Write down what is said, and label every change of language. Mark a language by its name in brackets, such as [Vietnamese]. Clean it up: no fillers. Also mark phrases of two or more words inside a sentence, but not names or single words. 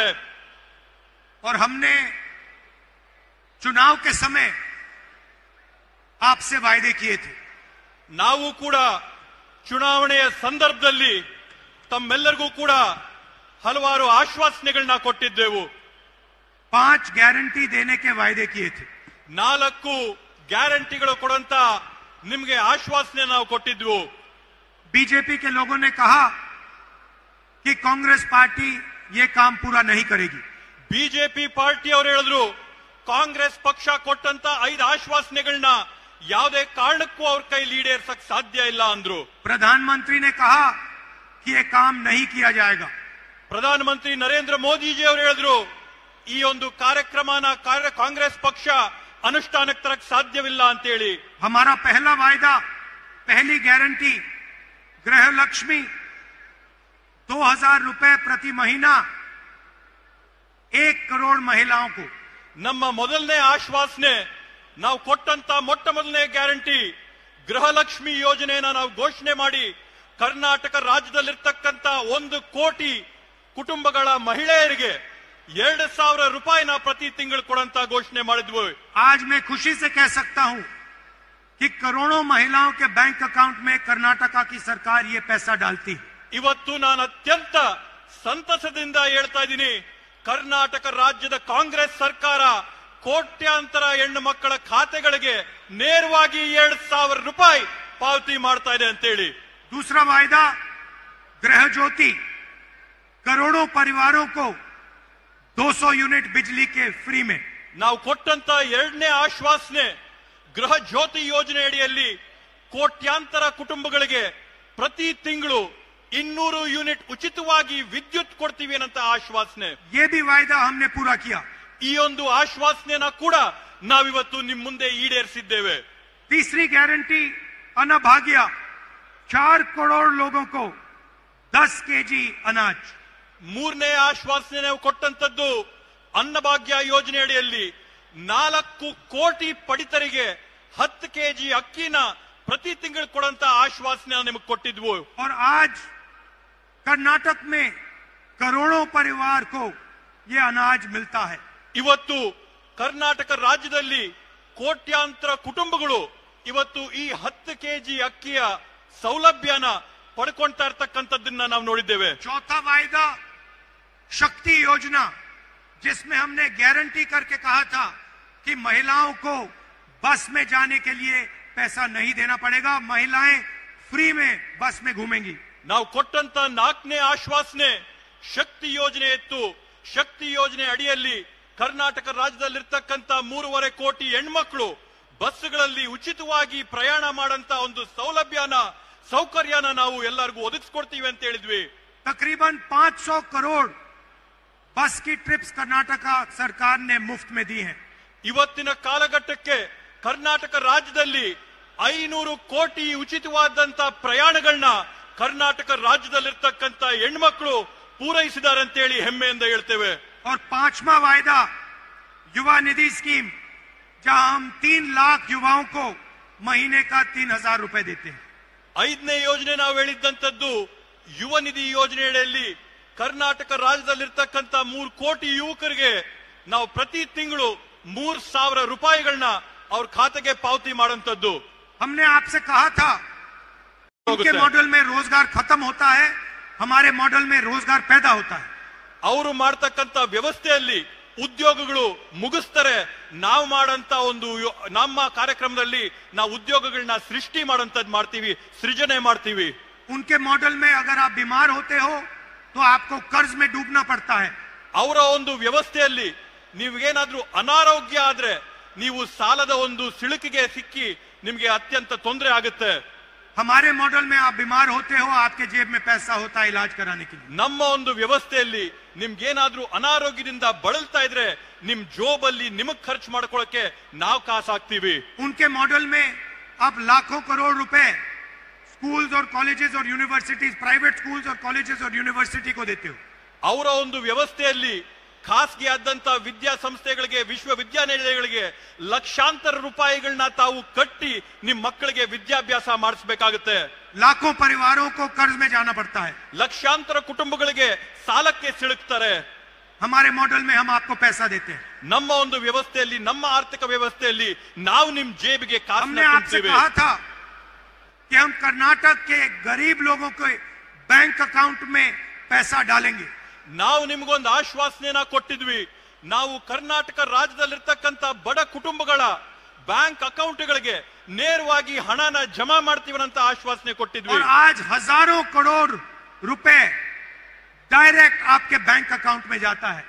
[Hindi] और हमने चुनाव के समय आपसे वायदे किए थे. [Kannada] ನಾವು ಕೂಡ ಚುನಾವಣೆಯ ಸಂದರ್ಭದಲ್ಲಿ ತಮ್ಮೆಲ್ಲರಿಗೂ ಕೂಡ ಹಲವಾರು ಆಶ್ವಾಸನೆಗಳನ್ನ ಕೊಟ್ಟಿದ್ದೆವು. [Hindi] 5 गारंटी देने के वायदे किए थे. [Kannada] 4 ಗ್ಯಾರಂಟಿಗಳು ಕೊಡಂತ ನಿಮ್ಗೆ ಆಶ್ವಾಸನೆ ನಾವು ಕೊಟ್ಟಿದ್ವು. [Hindi] बीजेपी के लोगों ने कहा कि कांग्रेस पार्टी ये काम पूरा नहीं करेगी. [Kannada] ಬಿಜೆಪಿ ಪಾರ್ಟಿ ಅವರು ಹೇಳಿದ್ರು, ಕಾಂಗ್ರೆಸ್ ಪಕ್ಷ ಕೊಟ್ಟಂತ 5 ಆಶ್ವಾಸನೆಗಳನ್ನ ಯಾವುದೇ ಕಾರಣಕ್ಕೂ ಅವ್ರ ಕೈಲಿ ಈಡೇರಿಸಕ್ ಸಾಧ್ಯ ಇಲ್ಲ ಅಂದ್ರು. [Hindi] प्रधानमंत्री ने कहा कि ये काम नहीं किया जाएगा. [Kannada] ಪ್ರಧಾನಮಂತ್ರಿ ನರೇಂದ್ರ ಮೋದಿಜಿ ಅವರು ಹೇಳಿದ್ರು, ಈ ಒಂದು ಕಾರ್ಯಕ್ರಮನ ಕಾಂಗ್ರೆಸ್ ಪಕ್ಷ ಅನುಷ್ಠಾನಕ್ಕೆ ತರಕ್ ಸಾಧ್ಯವಿಲ್ಲ ಅಂತ ಹೇಳಿ. [Hindi] हमारा पहला वायदा, पहली गारंटी गृह लक्ष्मी 2,000 रुपए प्रति महीना 1 करोड़ महिलाओं को. [Kannada] ನಮ್ಮ ಮೊದಲನೇ ಆಶ್ವಾಸನೆ, ನಾವು ಕೊಟ್ಟಂತ ಮೊಟ್ಟ ಮೊದಲನೇ ಗ್ಯಾರಂಟಿ ಗೃಹಲಕ್ಷ್ಮಿ ಯೋಜನೆಯನ್ನ ನಾವು ಘೋಷಣೆ ಮಾಡಿ ಕರ್ನಾಟಕ ರಾಜ್ಯದಲ್ಲಿರ್ತಕ್ಕಂಥ 1 ಕೋಟಿ ಕುಟುಂಬಗಳ ಮಹಿಳೆಯರಿಗೆ 2,000 ರೂಪಾಯಿನ ಪ್ರತಿ ತಿಂಗಳು ಕೊಡಂತ ಘೋಷಣೆ ಮಾಡಿದ್ವಿ. [Hindi] आज मैं खुशी से कह सकता हूं कि करोड़ों महिलाओं के [English] bank account [Hindi] में कर्नाटका की सरकार ये पैसा डालती है. [Kannada] ಇವತ್ತು ನಾನು ಅತ್ಯಂತ ಸಂತಸದಿಂದ ಹೇಳ್ತಾ ಇದ್ದೀನಿ, ಕರ್ನಾಟಕ ರಾಜ್ಯದ ಕಾಂಗ್ರೆಸ್ ಸರ್ಕಾರ ಕೋಟ್ಯಾಂತರ ಹೆಣ್ಣು ಮಕ್ಕಳ ಖಾತೆಗಳಿಗೆ ನೇರವಾಗಿ 2,000 ರೂಪಾಯಿ ಪಾವತಿ ಮಾಡ್ತಾ ಇದೆ ಅಂತ ಹೇಳಿ. [Hindi] दूसरा वायदा गृह ज्योति, करोड़ों परिवारों को 200 यूनिट बिजली के फ्री में. [Kannada] ನಾವು ಕೊಟ್ಟಂತ ಎರಡನೇ ಆಶ್ವಾಸನೆ ಗೃಹ ಜ್ಯೋತಿ ಯೋಜನೆ ಅಡಿಯಲ್ಲಿ ಕೋಟ್ಯಾಂತರ ಕುಟುಂಬಗಳಿಗೆ ಪ್ರತಿ ತಿಂಗಳು 200 ಯೂನಿಟ್ ಉಚಿತವಾಗಿ ವಿದ್ಯುತ್ ಕೊಡ್ತೀವಿ ಅನ್ನಂತ ಆಶ್ವಾಸನೆ. [Hindi] ये भी वायदा हमने पूरा किया. [Kannada] ಈ ಒಂದು ಆಶ್ವಾಸನೆನ ಕೂಡ ನಾವಿವತ್ತು ನಿಮ್ಮ ಮುಂದೆ ಈಡೇರಿಸಿದ್ದೇವೆ. [Hindi] तीसरी गारंटी अन्नभाग्य, 4 करोड़ लोगों को 10 केजी अनाज. [Kannada] ಮೂರನೇ ಆಶ್ವಾಸನೆ ನಾವು ಕೊಟ್ಟಂತದ್ದು ಅನ್ನಭಾಗ್ಯ ಯೋಜನೆ ಅಡಿಯಲ್ಲಿ 4 ಕೋಟಿ ಪಡಿತರಿಗೆ 10 ಕೆಜಿ ಅಕ್ಕಿನ ಪ್ರತಿ ತಿಂಗಳು ಕೊಡಂತ ಆಶ್ವಾಸನೆ ನಿಮಗೆ ಕೊಟ್ಟಿದ್ವು. [Hindi] और आज कर्नाटक में करोड़ों परिवार को ये अनाज मिलता है. [Kannada] ಇವತ್ತು ಕರ್ನಾಟಕ ರಾಜ್ಯದಲ್ಲಿ ಕೋಟ್ಯಾಂತರ ಕುಟುಂಬಗಳು ಇವತ್ತು ಈ 10 ಕೆಜಿ ಅಕ್ಕಿಯ ಸೌಲಭ್ಯನ ಪಡ್ಕೊಂತಾ ಇರ್ತಕ್ಕಂಥದ್ದನ್ನ ನಾವು ನೋಡಿದ್ದೇವೆ. [Hindi] चौथा वायदा शक्ति योजना, जिसमें हमने गारंटी करके कहा था कि महिलाओं को बस में जाने के लिए पैसा नहीं देना पड़ेगा, महिलाएं फ्री में बस में घूमेंगी. [Kannada] ನಾವು ಕೊಟ್ಟಂತ 4ನೇ ಆಶ್ವಾಸನೆ ಶಕ್ತಿ ಯೋಜನೆ ಇತ್ತು. ಶಕ್ತಿ ಯೋಜನೆ ಅಡಿಯಲ್ಲಿ ಕರ್ನಾಟಕ ರಾಜ್ಯದಲ್ಲಿರ್ತಕ್ಕಂಥ 3.5 ಕೋಟಿ ಹೆಣ್ಮಕ್ಳು ಬಸ್ಗಳಲ್ಲಿ ಉಚಿತವಾಗಿ ಪ್ರಯಾಣ ಮಾಡಂತ ಒಂದು ಸೌಕರ್ಯನ ನಾವು ಎಲ್ಲರಿಗೂ ಒದಗಿಸ್ಕೊಡ್ತೀವಿ ಅಂತ ಹೇಳಿದ್ವಿ. [Hindi] तकरीबन 500 करोड़ बस की ट्रिप्स कर्नाटक सरकार ने मुफ्त में दी हैं. [Kannada] ಇವತ್ತಿನ ಕಾಲಘಟ್ಟಕ್ಕೆ ಕರ್ನಾಟಕ ರಾಜ್ಯದಲ್ಲಿ 500 ಕೋಟಿ ಉಚಿತವಾದಂತ ಪ್ರಯಾಣಗಳನ್ನ ಕರ್ನಾಟಕ ರಾಜ್ಯದಲ್ಲಿರ್ತಕ್ಕಂಥ ಹೆಣ್ಮಕ್ಳು ಪೂರೈಸಿದ್ದಾರೆ ಅಂತ ಹೇಳಿ ಹೆಮ್ಮೆಯಿಂದ ಹೇಳ್ತೇವೆ. [Hindi] और 5वां वायदा युवा निधि स्कीम, जहां हम 3 लाख युवाओं को महीने का 3,000 रुपए देते हैं. [Kannada] 5ನೇ ಯೋಜನೆ ನಾವು ಹೇಳಿದ್ದಂತದ್ದು ಯುವ ನಿಧಿ ಯೋಜನೆಯಲ್ಲಿ ಕರ್ನಾಟಕ ರಾಜ್ಯದಲ್ಲಿರ್ತಕ್ಕಂಥ 3 ಕೋಟಿ ಯುವಕರಿಗೆ ನಾವು ಪ್ರತಿ ತಿಂಗಳು 3,000 ರೂಪಾಯಿಗಳನ್ನ ಅವ್ರ ಖಾತೆಗೆ ಪಾವತಿ ಮಾಡುವಂತದ್ದು. [Hindi] हमने आपसे कहा था उनके मॉडल में रोजगार खत्म होता है, हमारे मॉडल में रोजगार पैदा होता है. [Kannada] ಅವರು ಮಾಡ್ತಕ್ಕಂಥ ವ್ಯವಸ್ಥೆಯಲ್ಲಿ ಉದ್ಯೋಗಗಳು ಮುಗಿಸ್ತಾರೆ, ನಾವು ಮಾಡಂತ ಒಂದು ನಮ್ಮ ಕಾರ್ಯಕ್ರಮದಲ್ಲಿ ನಾವು ಉದ್ಯೋಗಗಳನ್ನ ಸೃಷ್ಟಿ ಮಾಡಂತದ್ದು ಮಾಡ್ತೀವಿ, ಸೃಜನೆ ಮಾಡ್ತೀವಿ. [Hindi] उनके मॉडल में अगर आप बीमार होते हो तो आपको कर्ज में डूबना पड़ता है. [Kannada] ಅವರ ಒಂದು ವ್ಯವಸ್ಥೆಯಲ್ಲಿ ನೀವೇನಾದ್ರೂ ಅನಾರೋಗ್ಯ ಆದ್ರೆ ನೀವು ಸಾಲದ ಒಂದು ಸಿಳುಕಿಗೆ ಸಿಕ್ಕಿ ನಿಮಗೆ ಅತ್ಯಂತ ತೊಂದರೆ ಆಗುತ್ತೆ. [Hindi] हमारे मॉडल में आप बीमार होते हो, आपके जेब में पैसा होता है इलाज कराने के लिए. [Kannada] ನಮ್ಮ ಒಂದು ವ್ಯವಸ್ಥೆಯಲ್ಲಿ ನಿಮ್ಗೇನಾದ್ರೂ ಅನಾರೋಗ್ಯದಿಂದ ಬಳಲ್ತಾ ಇದ್ರೆ ನಿಮ್ ಜೋಬಲ್ಲಿ ನಿಮಗ್ ಖರ್ಚು ಮಾಡ್ಕೊಳ್ಳಕ್ಕೆ ನಾವು ಕಾಸು ಹಾಕ್ತೀವಿ. [Hindi] उनके मॉडल में आप लाखों करोड़ रुपए स्कूल्स और कॉलेजेस और यूनिवर्सिटीज, [English] private schools [Hindi] और कॉलेजेस और यूनिवर्सिटी को देते हो. [Kannada] ಅವರ ಒಂದು ವ್ಯವಸ್ಥೆಯಲ್ಲಿ ಖಾಸಗಿ ಆದಂತ ವಿದ್ಯಾಸಂಸ್ಥೆಗಳಿಗೆ, ವಿಶ್ವವಿದ್ಯಾನಿಲಯಗಳಿಗೆ ಲಕ್ಷಾಂತರ ರೂಪಾಯಿಗಳನ್ನ ತಾವು ಕಟ್ಟಿ ನಿಮ್ ಮಕ್ಕಳಿಗೆ ವಿದ್ಯಾಭ್ಯಾಸ ಮಾಡಿಸಬೇಕಾಗುತ್ತೆ. [Hindi] लाखों परिवारों को कर्ज में जाना पड़ता है. [Kannada] ಲಕ್ಷಾಂತರ ಕುಟುಂಬಗಳಿಗೆ ಸಾಲಕ್ಕೆ ಸಿಲುಕ್ತಾರೆ. [Hindi] हमारे मॉडल में हम आपको पैसा देते हैं. [Kannada] ನಮ್ಮ ಒಂದು ವ್ಯವಸ್ಥೆಯಲ್ಲಿ, ನಮ್ಮ ಆರ್ಥಿಕ ವ್ಯವಸ್ಥೆಯಲ್ಲಿ ನಾವು ನಿಮ್ ಜೇಬಿಗೆ [Hindi] हमने [Kannada] ಕಾಸನ್ನ [Hindi] आपसे [Kannada] ತುಂಬ್ತೀವಿ. [Hindi] कहा था कि हम कर्नाटक के गरीब लोगों के [English] bank account [Hindi] में पैसा डालेंगे. [Kannada] ನಾವು ನಿಮ್ಗೊಂದು ಆಶ್ವಾಸನೆನ ಕೊಟ್ಟಿದ್ವಿ. ನಾವು ಕರ್ನಾಟಕ ರಾಜ್ಯದಲ್ಲಿರ್ತಕ್ಕಂಥ ಬಡ ಕುಟುಂಬಗಳ [English] bank accounts [Kannada] ನೇರವಾಗಿ ಹಣನ ಜಮಾ ಮಾಡ್ತೀವಿ ಅಂತ ಆಶ್ವಾಸನೆ ಕೊಟ್ಟಿದ್ವಿ. [Hindi] और आज हजारों करोड़ रुपए डायरेक्ट आपके [English] bank account [Hindi] में जाता है.